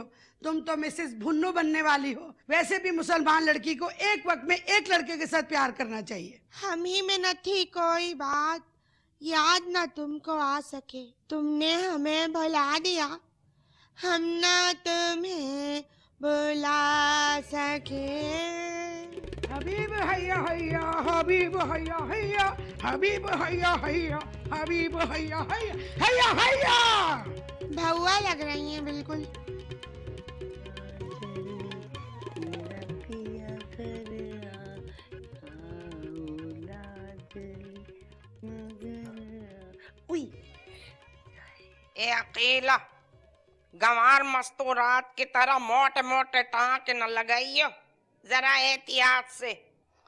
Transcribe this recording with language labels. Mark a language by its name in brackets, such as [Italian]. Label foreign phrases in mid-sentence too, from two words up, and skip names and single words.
[Hindi] तुम तो मिसेस भुन्नो बनने वाली हो। वैसे भी मुसलमान लड़की को एक वक्त में एक लड़के के साथ प्यार करना चाहिए। हम ही में न थी कोई बात, याद न तुमको आ सके, तुमने हमें भुला दिया, हम न तुम्हें बुला सके। [Arabic] حبيب هيا هيا حبيب هيا هيا حبيب هيا هيا حبيب هيا هيا هيا هيا. [Hindi] भौआ लग रही हैं बिल्कुल। ए अकेला गंवार मस्तूरात की तरह मोटे मोटे टाँके न लगाइयो, जरा एहतियात से।